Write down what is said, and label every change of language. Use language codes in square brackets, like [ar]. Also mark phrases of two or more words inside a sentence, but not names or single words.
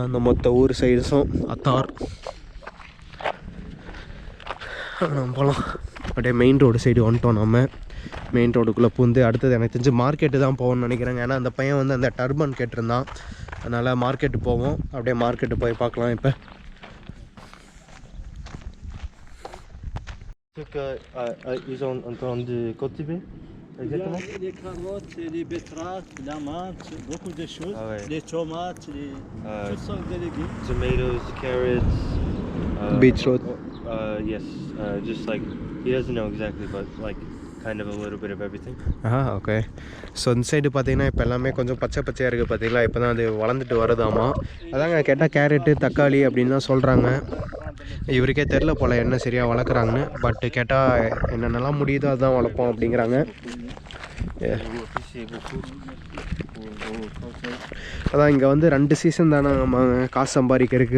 [ta] அந்த மொத்த ஊர் சைட்ஸும் அத்தார் நம்ம போகலாம். அப்படியே [en] main road [ta] சைடு வந்துட்டோம். நம்ம [en] main road [ta] பூந்து அடுத்தது எனக்கு தெரிஞ்சு மார்க்கெட்டு தான் போவோம்னு நினைக்கிறேங்க. ஏன்னா அந்த பையன் வந்து அந்த டர்பன் கேட்டிருந்தான், அதனால் மார்க்கெட்டு போவோம். அப்படியே மார்க்கெட்டு போய் பார்க்கலாம். இப்போ [fr] Ils ont entendu cultiver exactement Les carottes, les betteraves, la menthe, beaucoup de choses. Ah ouais. Les tomates, toutes sortes de légumes. [en] tomatoes, carrots, beetroot. yes, just like he doesn't know exactly, but like kind of a little bit of everything. [ta] ஓகே. ஸோ இந்த சைடு பார்த்தீங்கன்னா இப்போ எல்லாமே கொஞ்சம் பச்சை பச்சையாக இருக்குது பார்த்தீங்களா, இப்போ தான் அது வளர்ந்துட்டு வருதாமா. அதாங்க கேட்டால் கேரட்டு தக்காளி அப்படின்னு தான் சொல்கிறாங்க. இவருக்கே தெரில போல் என்ன சரியாக வளர்க்குறாங்கன்னு. பட் கேட்டால் என்னென்னலாம் முடியுதோ அதுதான் வளர்ப்போம் அப்படிங்கிறாங்க. அதான் இங்கே வந்து 2 சீசன் தானே நம்ம காசு சம்பாதிக்கிறதுக்கு.